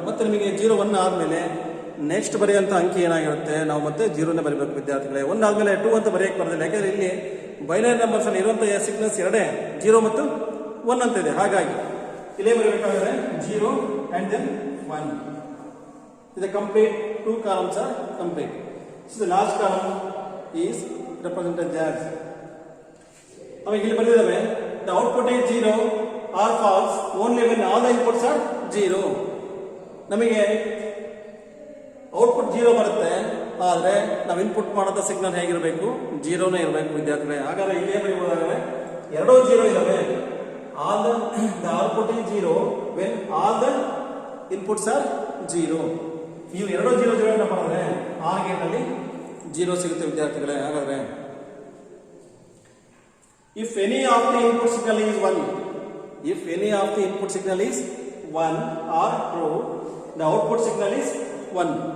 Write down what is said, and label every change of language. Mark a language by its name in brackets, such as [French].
[Kannada] ಮತ್ತೆ ನಿಮಗೆ 0 1 ಆದ್ಮೇಲೆ ನೆಕ್ಸ್ಟ್ ಬರೆಯುವಂತ ಅಂಕಿ ಏನಾಗಿರುತ್ತೆ? ನಾವು ಮತ್ತೆ 0ನೇ ಬರೀಬೇಕು ವಿದ್ಯಾರ್ಥಿಗಳೇ. 1 ಆದ್ಮೇಲೆ 2 ಅಂತ ಬರೆಯಕ್ಕೆ ಬರೋದಿಲ್ಲ, ಯಾಕಂದ್ರೆ ಇಲ್ಲಿ ಬೈನರಿ ನಂಬರ್ಸ್ ಅಲ್ಲಿ ಇರುವಂತಹ ಸಿಗ್ನಲ್ಸ್ ಎರಡೇ 0 ಮತ್ತು 1 ಅಂತ ಇದೆ. ಹಾಗಾಗಿ ಇಲ್ಲೇ ಬರಬೇಕಾದ್ರೆ 0 [English] and then [Kannada] 1. [English] The complete 2 columns are complete. So the last column is represented as [Kannada] ನಮಗೆ ಇಲ್ಲಿ ಬಂದಿದ್ದಾವೆ [English] the output is 0 or false only when all the inputs are 0. [Kannada] ನಮಗೆ ಔಟ್ಪುಟ್ 0 ಬರುತ್ತೆ, ಆದರೆ ನಾವು ಇನ್ಪುಟ್ ಮಾಡೋದ ಸಿಗ್ನಲ್ ಹೇಗಿರಬೇಕು? 0ನೇ ಇರಬೇಕು ವಿದ್ಯಾರ್ಥಿಗಳೇ. ಹಾಗಾದ್ರೆ ಇಲ್ಲೇ ಬರೀಬಹುದಾದ್ರೆ ಎರಡೂ 0 ಇದಾವೆ. [English] all the output is 0 when all the inputs are 0. [Kannada] ನೀವು ಎರಡೂ 0 ಅಂತ ಮಾಡಿದ್ರೆ ಆರ್ ಗೇಟ್ ಅಲ್ಲಿ 0 ಸಿಗುತ್ತೆ ವಿದ್ಯಾರ್ಥಿಗಳೇ. ಹಾಗಾದ್ರೆ [English] if any of the input signal is 1, if any of the input signal is 1 or true, the output signal is 1.